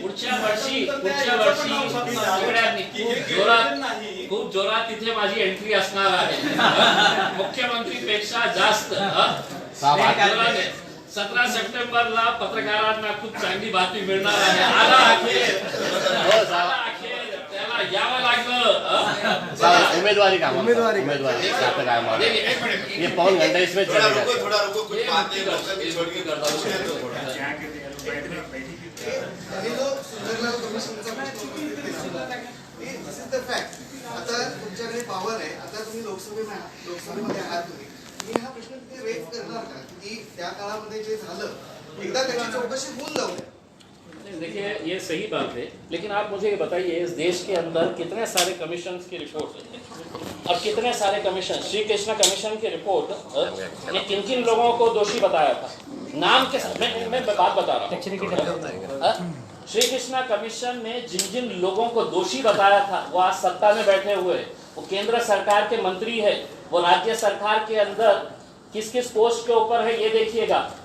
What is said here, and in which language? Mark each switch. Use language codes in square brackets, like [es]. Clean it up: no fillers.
[mr] पुढच्या वर्षी सगळ्यांनी खूप जोरात तिथे माझी एंट्री असणार आहे. मुख्यमंत्रीपेक्षा जास्त. 17 सप्टेंबरला पत्रकारांना खूप चांगली बातमी मिळणार आहे. आला अखेर त्याला यावं लागलं. [hi] उम्मीदवारी का उम्मीदवारी आपका क्या मामला है? ये पौन घंटा इसमें चलेगा. थोड़ा रुको कुछ बातें लोगों की छोड़ के करता हूं. [mr] हे जो सुंदरलाल कमिशनचा प्रश्न [en] This is the fact. [mr] आता तुमच्याकडे पॉवर आहे, आता तुम्ही लोकसभेमध्ये आहात तुम्ही हा प्रश्न तिथे रेज करणार का की त्या काळामध्ये जे झालं एकदा त्याची चौकशी होऊन जाऊ द्या. [hi] देखिए ये सही बात है, लेकिन आप मुझे ये बताइए इस देश के अंदर कितने सारे कमीशन की रिपोर्ट है और कितने सारे कमीशन. श्री कृष्णा कमीशन की रिपोर्ट ने किन किन लोगों को दोषी बताया था, नाम के साथ. मैं बात बता रहा हूँ. श्री कृष्णा कमीशन ने जिन जिन लोगों को दोषी बताया था वो आज सत्ता में बैठे हुए, वो केंद्र सरकार के मंत्री है, वो राज्य सरकार के अंदर किस किस पोस्ट के ऊपर है ये देखिएगा.